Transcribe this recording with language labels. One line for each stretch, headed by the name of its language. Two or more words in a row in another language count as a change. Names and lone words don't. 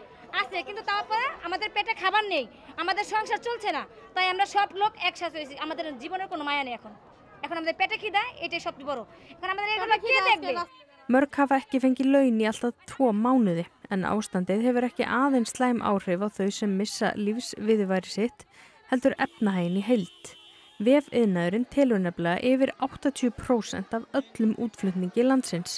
Bangla: আছে কিন্তু তারপরে আমাদের পেটে খাবার নেই, আমাদের সংসার চলছে না, তাই আমরা সব লোক একসাথে হয়েছি। আমাদের জীবনের কোনো মায়া নেই এখন আমাদের পেটে খিদা, এটাই সবচেয়ে বড়। এখন আমাদের এগুলো কে দেখবে?
Icelandic: Mörg hafa ekki fengið laun í alltaf 2 mánuði en ástandið hefur ekki aðeins slæm áhrif á þau sem missa lífsviðurværi sitt, heldur efnahaginn í heild. Vefiðnaðurinn telur nefnilega yfir 80% af öllum útflutningi landsins.